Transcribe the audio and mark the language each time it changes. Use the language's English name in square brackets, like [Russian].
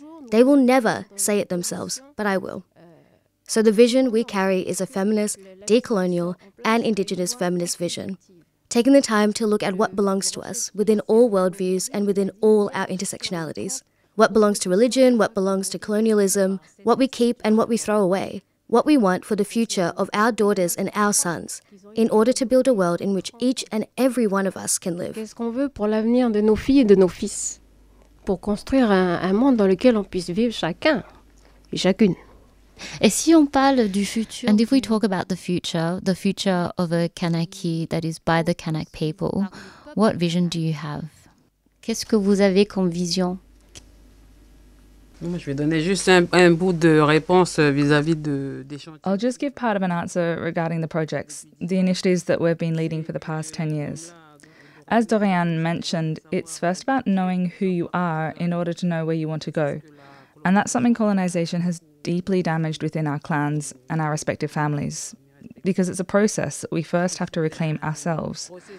[English] They will never say it themselves, but I will. So the vision we carry is a feminist, decolonial, and indigenous feminist vision, taking the time to look at what belongs to us within all worldviews and within all our intersectionalities. What belongs to religion, what belongs to colonialism, what we keep and what we throw away, what we want for the future of our daughters and our sons, in order to build a world in which each and every one of us can live. [French] Qu'est-ce qu'on veut pour l'avenir de nos filles et de nos fils? Pour construire un monde dans lequel on puisse vivre chacun et chacune. Et si on parle du futur, [English] and if we talk about the future of a Kanaki that is by the Kanak people, what vision do you have? [French] Qu'est-ce que vous avez comme vision? Je vais donner juste un bout de réponse vis-à-vis des chantiers. [English] I'll just give part of an answer regarding the projects, the initiatives that we've been leading for the past 10 years. As Doriane mentioned, it's first about knowing who you are in order to know where you want to go. And that's something colonization has deeply damaged within our clans and our respective families, because it's a process that we first have to reclaim ourselves.